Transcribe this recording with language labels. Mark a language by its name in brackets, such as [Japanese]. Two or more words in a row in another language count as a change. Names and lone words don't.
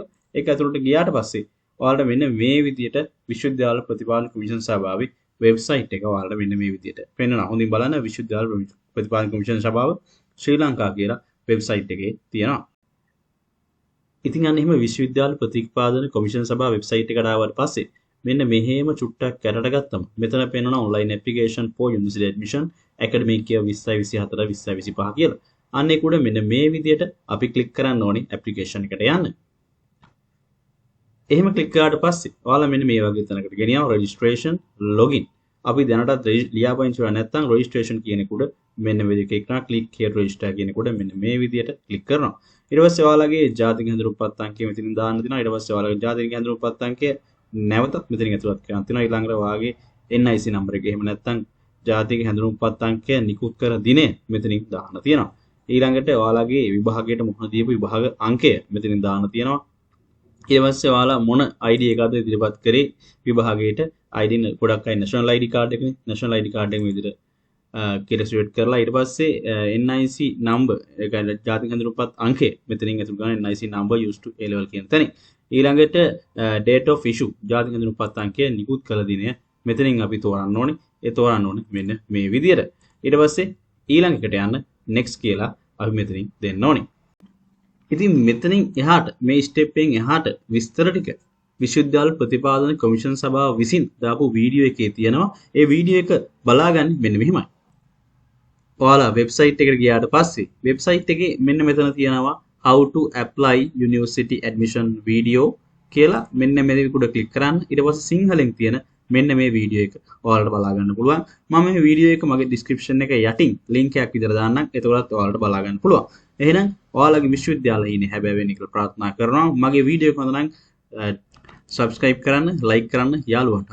[Sinhala] ඒක ඇතුළට ගියාට පස්සේ ඔයාලට මෙන්න මේ විදිහට විශ්වවිද්‍යාල ප්‍රතිපාදන කොමිෂන් සභාවේ වෙබ්සයිට් එක ඔයාලට මෙන්න මේ විදිහට පෙන්නනවා. හොඳින් බලන්න විශ්වවිද්‍යාල ප්‍රතිපාදන කොමිෂන් සභාව ශ්‍රී ලංකා කියලා වෙබ්සයිට් එකේ තියෙනවා. ඉතින් අන්න එහෙම විශ්වවිද්‍යාල ප්‍රතිපාදන කොමිෂන් සභාව වෙබ්සයිට් එකට ආවට පස්සේ මෙන්න මෙහෙම චුට්ටක් කැරට ගත්තම මෙතන පෙන්නනවා [English] online application for university admission academic year 2024 2025 [Sinhala] කියලා. අන්න ඒක උඩ මෙන්න මේ විදිහට අපි ක්ලික් කරන්න ඕනේ application එකට යන්න. එහෙම ක්ලික් කරාට පස්සේ ඔයාලා මෙන්න මේ වගේ තැනකට ගෙනියනවා [English] registration login. [Sinhala] අපි දැනටත් ලියාපදිංචි වෙලා නැත්නම් registration කියන එක උඩ මෙන්න මේ විදිහට ක්ලික් කරනවා [English] click here to register [Sinhala] කියන එක උඩ මෙන්න මේ විදිහට ක්ලික් කරනවා. ඊට පස්සේ ඔයාලගේ ජාතික හැඳිනුම්පත් අංකය මෙතනින් දාන්න තියෙනවා. ඊට පස්සේ ඔයාලගේ ජාතික හැඳිනුම්පත් අංකය නැවතත් මෙතනින් ඇතුළත් කරන්න තියෙනවා. ඊළඟට ඔයාගේ [English] NIC number [Sinhala] එක. එහෙම නැත්නම් ජාතික හැඳිනුම්පත් අංකය නිකුත් කර දිනය මෙතනින් දාන්න තියෙනවා. ඊළඟට ඔයාලගේ විභාගයට මුහුණ දීපු විභාග අංකය මෙතනින් දාන්න තියෙනවා. ඊට පස්සේ ඔයාලා මොන ID එකක්ද ඉදිරිපත් කරේ විභාගයට ID ගොඩක් අය [English] national ID card [Sinhala] එකනේ. [English] national ID card [Sinhala] එක මේ විදිහට කියලා කරලා ඊට පස්සේ [English] NIC number [Sinhala] ඒ කියන්නේ ජාතික හැඳිනුම්පත් අංකය මෙතනින් ඇතුළත් කරන [English] NIC number used to A level [Sinhala] කියන තැන. ඊළඟට [English] date of issue [Sinhala] ජාතික හැඳිනුම්පත් අංකය නිකුත් කළ දිනය මෙතනින් අපි තෝරන්න ඕනේ. ඒ තෝරන්න ඕනේ මෙන්න මේ විදිහට. ඊට පස්සේ ඊළඟ එකට යන්න next කියලා අපි මෙතනින් දෙන්න ඕනේ. ඉතින් මෙතනින් එහාට මේ ස්ටෙප් එකෙන් එහාට විස්තර ටික විශ්වවිද්‍යාල ප්‍රතිපාදන කොමිෂන් සභාව විසින් දාපු වීඩියෝ එකේ තියෙනවා. ඒ වීඩියෝ එක බලාගන්න මෙන්න මෙහිමයි. ඔයාලා වෙබ්සයිට් එකට ගියාට පස්සේ වෙබ්සයිට් එකේ මෙන්න මෙතන තියෙනවා [English] how to apply university admission video [Sinhala] කියලා මෙන්න මේ උඩ ක්ලික් කරන්න. ඊට පස්සේ සිංහලෙන් තියෙන මෙන්න මේ වීඩියෝ එක ඔයාලට බලා ගන්න පුළුවන්. මම මේ වීඩියෝ එක මගේ description එකේ යටින් link එකක් විතර දාන්නම්. එතකොටත් ඔයාලට බලා ගන්න පුළුවන්. එහෙනම් ඔයාලගේ විශ්වවිද්‍යාලයේ ඉන්නේ හැබැයි වෙන්නේ කියලා ප්‍රාර්ථනා කරනවා. මගේ වීඩියෝ එක හොඳ නම් subscribe කරන්න, like කරන්න, යාළුවන්ටත් share කරන්න.